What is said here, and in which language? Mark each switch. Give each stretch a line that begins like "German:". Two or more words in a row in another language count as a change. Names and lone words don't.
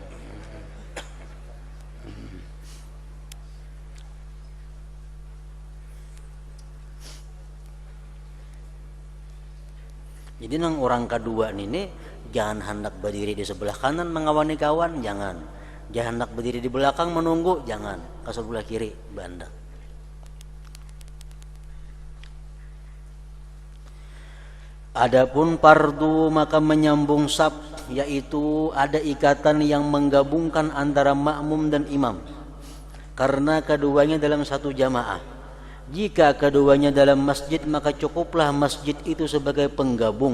Banjar: Jadi nang orang kedua ini jangan hendak berdiri di sebelah kanan mengawani kawan, jangan. Jangan hendak berdiri di belakang menunggu, jangan. Ke sebelah kiri bandak.
Indonesian: Adapun fardu maka menyambung saf, yaitu ada ikatan yang menggabungkan antara makmum dan imam. Karena keduanya dalam satu jamaah. Jika keduanya dalam masjid maka cukuplah masjid itu sebagai penggabung.